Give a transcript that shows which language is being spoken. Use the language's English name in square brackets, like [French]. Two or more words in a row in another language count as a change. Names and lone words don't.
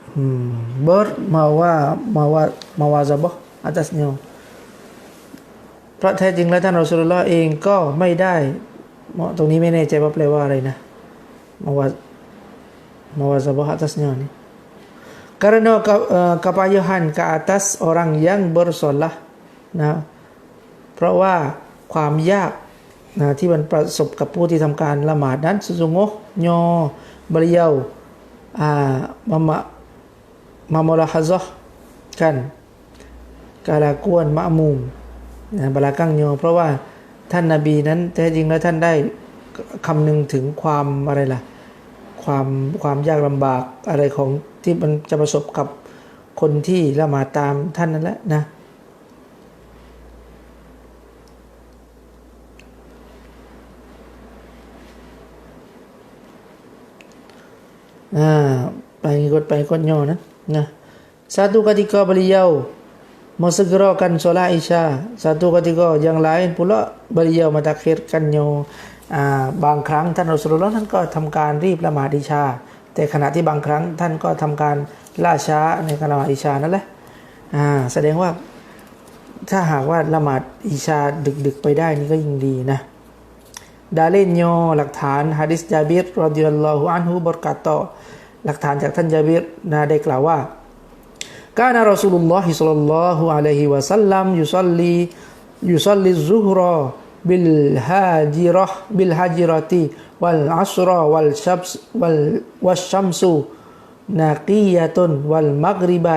[Malay] bermawazabah atasnya [Thai] เพราะแท้จริงแล้วท่านรอซูลุลลอฮ์เองก็ไม่ได้ตรงนี้ไม่แน่ใจว่าแปลว่าอะไรนะ [Malay] mawazabah atasnya nih karena kepayahan ke atas orang yang bersolah [Thai] นะเพราะว่าความยากนะที่มันประสบกับผู้ที่ทำการละหมาดนั้น [Malay] sesungguhnya beliau memalahazahkan kelakuan makmum [Thai] นะ belakangnya เพราะว่าท่านนบีนั้นแท้จริงแล้วท่านได้คำนึงถึงความอะไรล่ะความยากลำบากอะไรของที่มันจะประสบกับคนที่ละหมาดตามท่านนั่นแหละนะ ไปกดย่อนะ [Malay] satu ketika beliau mensegerakan solat Isya satu ketika yang lain pula beliau mentakhirkannya [Thai] บางครั้งท่านรอซูลุลลอฮ์ท่านก็ทำการรีบละหมาดอิชาแต่ขณะที่บางครั้งท่านก็ทำการล่าช้าในการละหมาดอิ ชานั่นแหละแสดงว่าถ้าหากว่าละหมาดอิชาดึกๆไปได้นี่ก็ยิ่งดีนะdalilnya หลักฐานหะดีษญาบิรรอฎิยัลลอฮุอันฮุ [Arabic] berkata [Thai] หลักฐานจากท่านญาบิรได้กล่าวว่า [Arabic] كان رسول الله صلى الله عليه وسلم يصلي الظهر بالهاجرة والعصر والشمس نقية والمغرب